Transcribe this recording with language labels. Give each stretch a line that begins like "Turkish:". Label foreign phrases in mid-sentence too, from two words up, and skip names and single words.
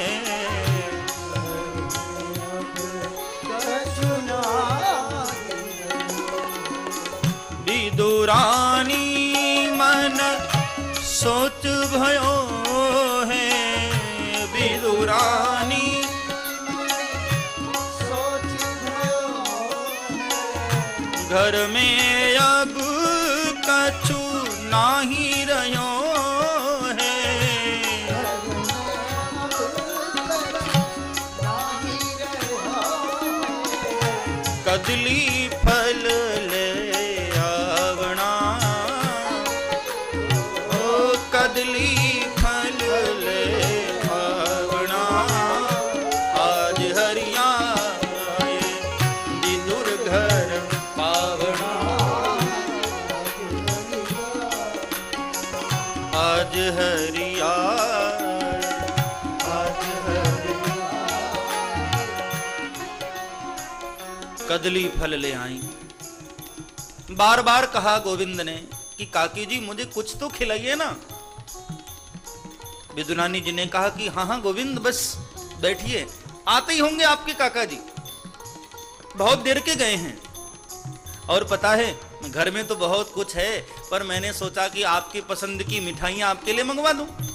Braj: विदुरानी मन सोच भयो है। विदुरानी घर में अब कछु नाही रह्यो है। कदली फल ले आवना, ओ कदली फल ले आवना। आज हरिया विदुर घर पावना। आज हरिया, आज हरिया। कदली फल ले आई।
Hindi: बार बार कहा गोविंद ने कि काकी जी मुझे कुछ तो खिलाइए ना। विदुरानी जी ने कहा कि हाँ हाँ गोविंद बस बैठिए, आते ही होंगे आपके काका जी, बहुत देर के गए हैं। और पता है घर में तो बहुत कुछ है, पर मैंने सोचा कि आपकी पसंद की मिठाइयां आपके लिए मंगवा दूं।